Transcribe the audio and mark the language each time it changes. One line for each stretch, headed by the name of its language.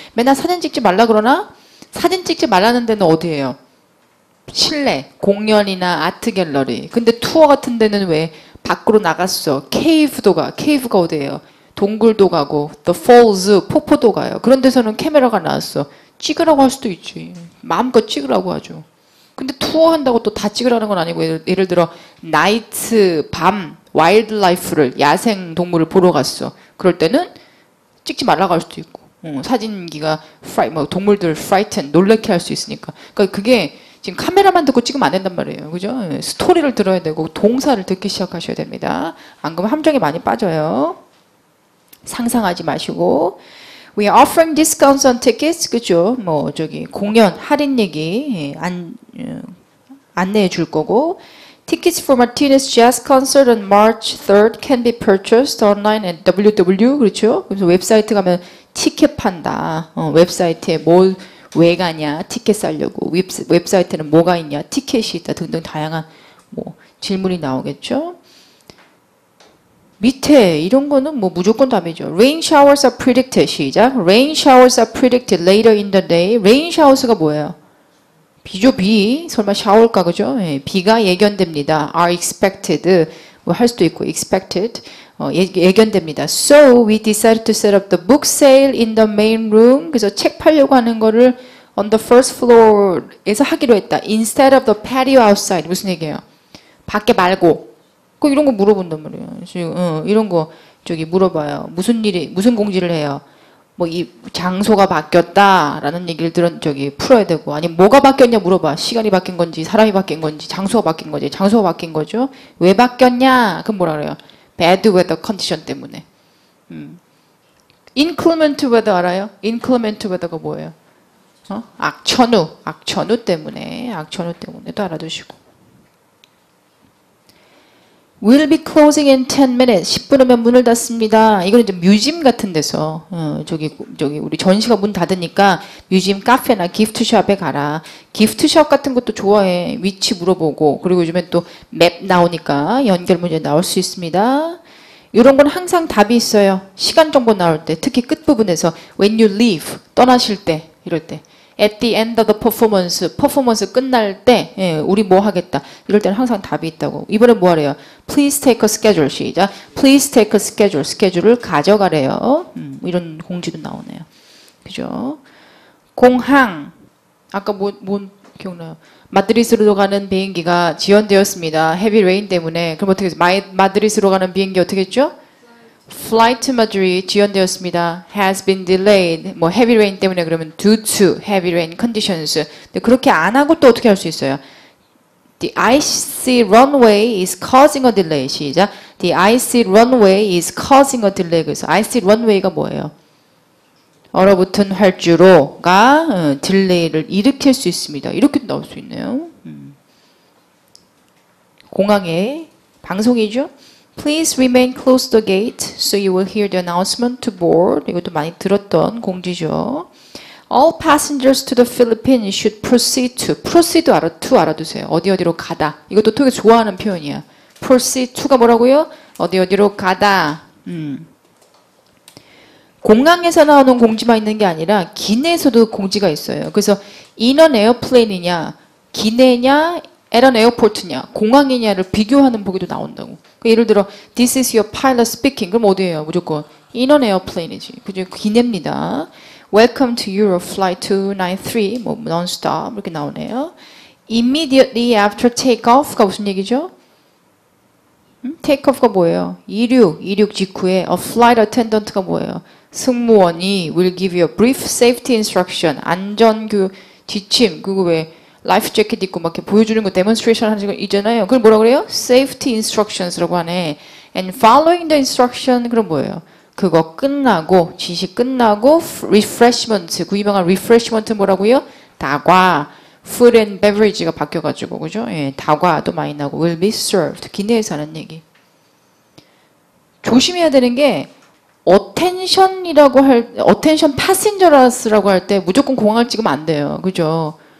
Korean: 맨날 사진 찍지 말라 그러나? 사진 찍지 말라는 데는 어디예요? 실내, 공연이나 아트 갤러리. 근데 투어 같은 데는 왜 밖으로 나갔어? 케이브가 어디예요? 동굴도 가고, The Falls, 폭포도 가요. 그런 데서는 카메라가 나왔어. 찍으라고 할 수도 있지. 마음껏 찍으라고 하죠. 근데 투어 한다고 또 다 찍으라는 건 아니고 예를 들어 나이트, 밤, 와일드라이프를 야생 동물을 보러 갔어. 그럴 때는 찍지 말라고 할 수도 있고 사진기가 뭐 동물들 frighten, 놀래게 할 수 있으니까. 그러니까 그게 지금 카메라만 듣고 찍으면 안 된단 말이에요. 그죠? 스토리를 들어야 되고 동사를 듣기 시작하셔야 됩니다. 안 그러면 함정에 많이 빠져요. 상상하지 마시고
English: We are offering discounts on tickets.
Korean: 그죠? 뭐 저기 공연 할인 얘기 안내해 줄 거고
English: Tickets for Martinez Jazz Concert on March 3rd can be purchased online at www.
Korean: 그렇죠? 그래서 웹사이트 가면 티켓 판다. 웹사이트에 왜 가냐? 티켓 사려고. 웹사이트에는 뭐가 있냐? 티켓이 있다. 등등 다양한 뭐 질문이 나오겠죠? 밑에 이런 거는 뭐 무조건 답이죠.
English: Rain showers are predicted.
Korean: 시작.
English: Rain showers are predicted later in the day.
Korean: Rain showers가 뭐예요? 비죠, 비. 설마 샤워일까, 그죠? 예, 비가 예견됩니다.
English: are expected.
Korean: 뭐 할 수도 있고, expected. 예견됩니다.
English: So we decided to set up the book sale in the main room.
Korean: 그래서 책 팔려고 하는 거를
English: on the first floor
Korean: 에서 하기로 했다.
English: Instead of the patio outside.
Korean: 무슨 얘기예요? 밖에 말고. 그 이런 거 물어본단 말이에요. 이런 거 저기 물어봐요. 무슨 공지를 해요? 뭐 이 장소가 바뀌었다라는 얘기를 풀어야 되고 아니면 뭐가 바뀌었냐 물어봐. 시간이 바뀐 건지 사람이 바뀐 건지 장소가 바뀐 건지 장소가 바뀐 거죠. 왜 바뀌었냐? 그럼 뭐라 그래요?
English: Bad weather condition
Korean: 때문에.
English: Inclement weather 알아요?
Korean: Inclement weather가 뭐예요? 악천후 때문에 또 알아두시고.
English: We'll be closing in 10 minutes.
Korean: 10분 후면 문을 닫습니다. 이거는 이제 뮤지엄 같은 데서 저기 우리 전시가 문 닫으니까 뮤지엄 카페나 기프트숍에 가라. 기프트숍 같은 것도 좋아해. 위치 물어보고 그리고 요즘엔 또 맵 나오니까 연결 문제 나올 수 있습니다. 이런 건 항상 답이 있어요. 시간 정보 나올 때 특히 끝부분에서
English: when you leave
Korean: 떠나실 때 이럴 때
English: at the end of the
Korean: 퍼포먼스 끝날 때 우리 뭐 하겠다 이럴 때는 항상 답이 있다고. 이번에 뭐 하래요?
English: Please take a schedule.
Korean: 시작.
English: Please take a schedule.
Korean: 스케줄을 가져가래요. 이런 공지도 나오네요. 그죠? 공항 아까 뭐 기억나요? 마드리드로 가는 비행기가 지연되었습니다. 헤비 레인 때문에. 그럼 어떻게 해서 마드리드로 가는 비행기 어떻게 했죠?
English: Flight to Madrid
Korean: 지연되었습니다.
English: Has been delayed. 뭐 heavy rain
Korean: 때문에 그러면
English: due to heavy rain conditions.
Korean: 근데 그렇게 안 하고 또 어떻게 할 수 있어요?
English: The icy runway is causing a delay.
Korean: 시작.
English: The icy runway is causing a delay.
Korean: 그래서 icy runway가 뭐예요? 얼어붙은 활주로가 딜레이를 일으킬 수 있습니다. 이렇게 나올 수 있네요. 공항의 방송이죠.
English: Please remain close to the gate so you will hear the announcement to board.
Korean: 이것도 많이 들었던 공지죠.
English: All passengers to the Philippines should proceed to. proceed to
Korean: 알아두세요. 어디로 가다. 이것도 되게 좋아하는 표현이야. proceed to가 뭐라고요? 어디로 가다. 공항에서 나오는 공지만 있는 게 아니라 기내에서도 공지가 있어요. 그래서
English: in an airplane
Korean: 이냐 기내냐
English: at an airport
Korean: 냐, 공항이냐를 비교하는 보기도 나온다고. 그러니까 예를 들어
English: this is your pilot speaking.
Korean: 그럼 어디예요? 무조건 in an airplane이지. 그죠? 기내입니다.
English: Welcome to Europe flight 293.
Korean: 뭐 non-stop 이렇게 나오네요.
English: Immediately after takeoff
Korean: 가 무슨 얘기죠? takeoff가 뭐예요? 이륙 직후에 a flight attendant가 뭐예요? 승무원이
English: will give you a brief safety instruction.
Korean: 안전교 지침. 그거 왜 라이프 재킷 입고 막 이렇게 보여주는 거 데몬스트레이션 하는 거 있잖아요. 그걸 뭐라 그래요? safety instructions라고 하네.
English: And following the instruction
Korean: 그럼 뭐예요? 그거 끝나고 지시 끝나고 refreshment 그 유명한 refreshment 뭐라고요? 다과 food and beverage가 바뀌어가지고 그죠? 예, 다과도 많이 나고
English: will be served
Korean: 기내에서 하는 얘기. 조심해야 되는 게 attention passengers라고 할 때 무조건 공항을 찍으면 안 돼요. 그죠?